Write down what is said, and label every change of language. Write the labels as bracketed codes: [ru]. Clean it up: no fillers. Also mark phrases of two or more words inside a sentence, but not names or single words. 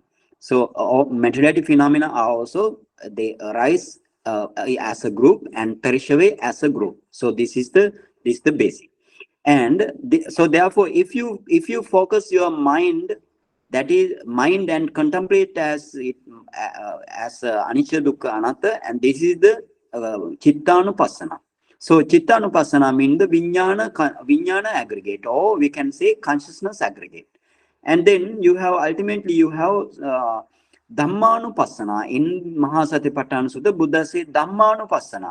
[en] So materiality phenomena are also, they arise as a group and perish away as a group. So this is the basic. And so therefore, if you focus your mind, that is mind, and contemplate as it as [pi] anicca, dukkha, anatta, [en] and this is the chittanupassana. So chittanupassana means the vijnana aggregate, or we can say consciousness aggregate. And then you have ultimately you have Dhammanupassana. In Mahasatipatthana Sutta, Buddha says Dhammanupassana.